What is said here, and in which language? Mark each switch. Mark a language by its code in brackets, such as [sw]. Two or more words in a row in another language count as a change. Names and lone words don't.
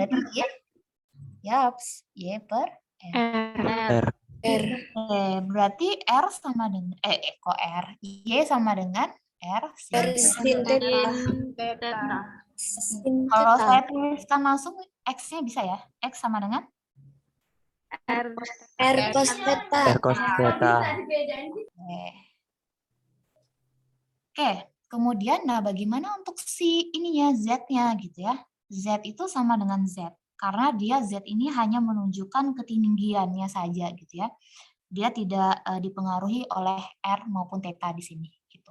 [id] Berarti Y? Yaps, Y per R. Oke, berarti R sama dengan kok R? Y sama dengan R sin Theta. Kalau saya tuliskan langsung X-nya bisa ya? X sama dengan R cos theta. R cos theta. Oke, kemudian nah bagaimana untuk si ininya Z-nya gitu ya? Z itu sama dengan Z karena dia Z ini hanya menunjukkan ketinggiannya saja gitu ya. Dia tidak dipengaruhi oleh R maupun theta di sini gitu.